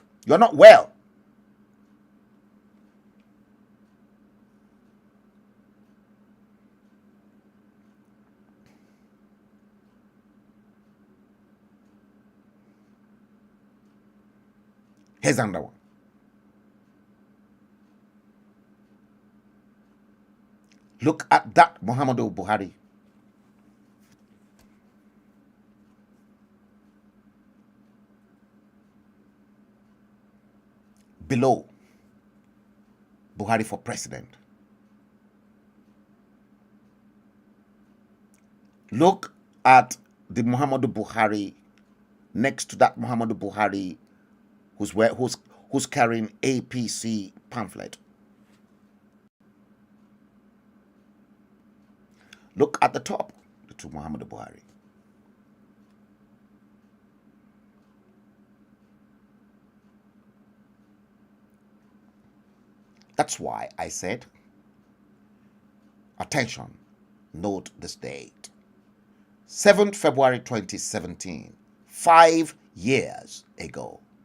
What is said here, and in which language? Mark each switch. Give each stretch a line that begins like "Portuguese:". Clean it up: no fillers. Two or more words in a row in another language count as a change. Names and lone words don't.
English: You're not well. Here's another one. Look at that Muhammadu Buhari. Below, Buhari for president. Look at the Muhammadu Buhari next to that Muhammadu Buhari who's carrying APC pamphlet. Look at the top, the two Muhammadu Buhari. That's why I said, attention, note this date. 7th February 2017, 5 years ago.